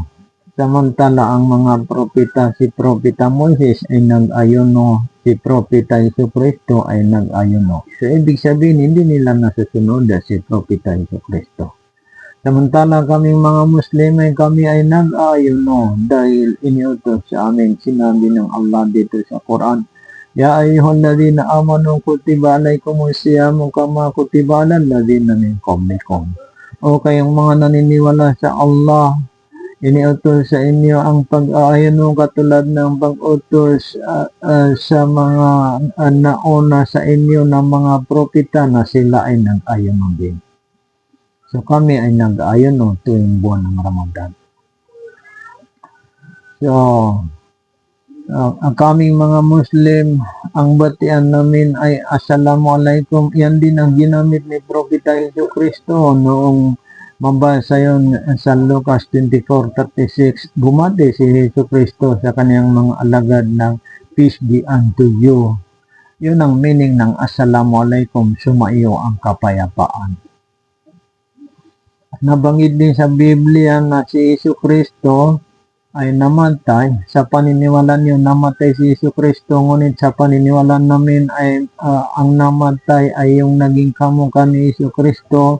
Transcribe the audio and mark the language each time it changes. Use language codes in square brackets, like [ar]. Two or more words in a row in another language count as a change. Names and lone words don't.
[tl] Samantala ang mga propeta, si Propeta Moises ay nag-ayono, si Propeta Hesus Kristo ay nag-ayono. So ibig sabihin hindi nila nasusunod si Propeta Hesus Kristo. Samantala kaming mga Muslim ay kami ay nag-ayono dahil iniutos sa amin, sinabi ng Allah dito sa Quran, [ar] يا أيها الذين آمنوا كتب عليكم الصيام كما كتب على الذين من قبلكم. [tl] O kayong mga naniniwala sa Allah, iniutos sa inyo ang pag-aayono katulad ng pag-utos sa mga nauna sa inyo ng mga propeta na sila ay nag-ayono din. So kami ay nag-aayono tuwing buwan ng Ramadan. So, ang kaming mga Muslim, ang batian namin ay Assalamualaikum. Yan din ang ginamit ni Propeta Hesus Kristo noong mabasa yun sa Lucas 24:36. Bumati si Hesus Kristo sa kaniyang mga alagad ng [en] peace be unto you. [tl] Yun ang meaning ng Assalamualaikum, sumaiyo ang kapayapaan. Nabanggit din sa Biblia na si Jesucristo ay namatay. Sa paniniwala niyo, namatay si Jesucristo, ngunit sa paniniwala namin ay ang namatay ay yung naging kamukha ni Jesucristo.